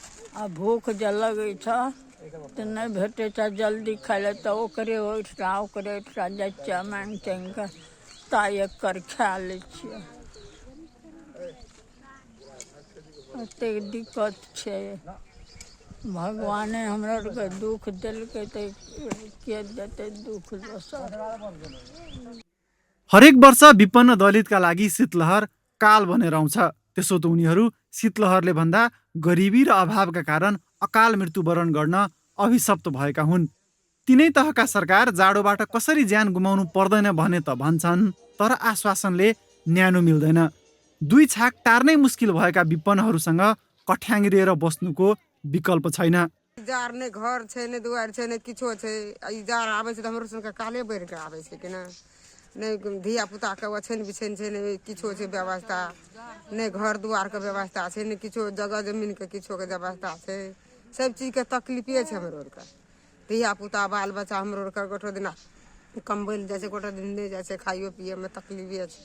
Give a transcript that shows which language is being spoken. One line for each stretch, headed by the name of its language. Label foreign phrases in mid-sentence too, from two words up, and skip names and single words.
Maithili: आ भूख जे लगै छ तऽ नहि भेटै छ जल्दी खाइ लए तऽ ओकरे ओहिठा जाइ छियै माङ्गि चाङ्गि कऽ ता एकर खा लै छियै। एतेक दिक्कत छै, भगवाने हमरा आरके दुःख देलकै तऽ के देतै दुःख दोसर।
Nepali: हरेक वर्ष विपन्न दलितका लागि शीतलहर काल बनेर आउँछ। त्यसो त उनीहरू शीतलहरले भन्दा गरिबी र अभावका कारण अकाल मृत्युवरण गर्न अभिशप्त भएका हुन्। तिनै तहका सरकार जाडोबाट कसरी ज्यान गुमाउनु पर्दैन भने त भन्छन्, तर आश्वासनले न्यानो मिल्दैन। दुई छाक टार्नै मुस्किल भएका विपन्नहरूसँग कठ्याङ्ग्रिएर बस्नुको विकल्प छैन।
Maithili: जार नै घर छै नै दुआर छै नै किछो छै। ई जार आबै छै त हमरो सबके काले बढ़ि के आबै छै कि ना। नै धिया पुता के ओछैन बिछैन छै, नै किछो छै व्यवस्था, नै घर दुआर के व्यवस्था छै, नै किछो जगह जमीन के किछो के व्यवस्था छै। सब चीज के तकलीफे छै हमरो आरके। धिया पुता बाल बच्चा हमरो आरके गोठो दिना कमबै लए जाइ छै, गोठो दिन नहि जाइ छै, खाइयो पियै में तकलीफे छै।